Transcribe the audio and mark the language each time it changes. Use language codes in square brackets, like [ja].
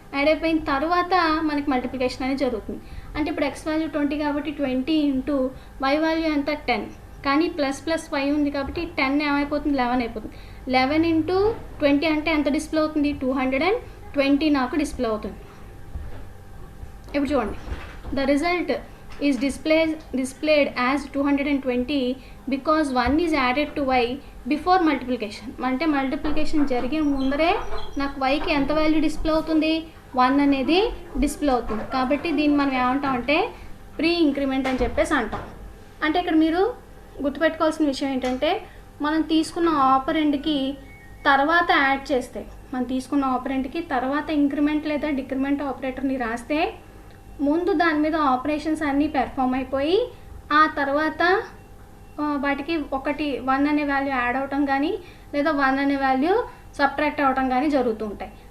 [te] Add అయిపోయిన తర్వాత మనకి మల్టిప్లికేషన్ అనేది జరుగుతుంది. అంటే ఇప్పుడు x వాల్యూ 20 కాబట్టి 20 ఇంటూ y వాల్యూ ఎంత 10, కానీ ప్లస్ ప్లస్ y ఉంది కాబట్టి 10 ఏమైపోతుంది 11 అయిపోతుంది. 11 ఇంటూ 20 అంటే ఎంత డిస్ప్లే అవుతుంది 220 నాకు డిస్ప్లే అవుతుంది. ఇప్పుడు చూడండి, [en] The result is displayed as 220 because 1 is added to y before multiplication. [te] అంటే మల్టిప్లికేషన్ జరిగిన ముందరే నాకు వైకి ఎంత వాల్యూ డిస్ప్లే అవుతుంది 1 అనేది డిస్ప్లే అవుతుంది. కాబట్టి దీన్ని మనం ఏమంటాం అంటే ప్రీ ఇంక్రిమెంట్ అని చెప్పేసి అంటాం. అంటే ఇక్కడ మీరు గుర్తుపెట్టుకోవాల్సిన విషయం ఏంటంటే మనం తీసుకున్న ఆపరెంట్కి తర్వాత యాడ్ చేస్తే, మనం తీసుకున్న ఆపరెంట్కి తర్వాత ఇంక్రిమెంట్ లేదా డిక్రిమెంట్ ఆపరేటర్ని రాస్తే ముందు దాని మీద ఆపరేషన్స్ అన్నీ పెర్ఫామ్ అయిపోయి ఆ తర్వాత వాటికి 1 అనే వాల్యూ యాడ్ అవటం కానీ లేదా 1 అనే వాల్యూ సబ్ట్రాక్ట్ అవటం కానీ జరుగుతూ ఉంటాయి.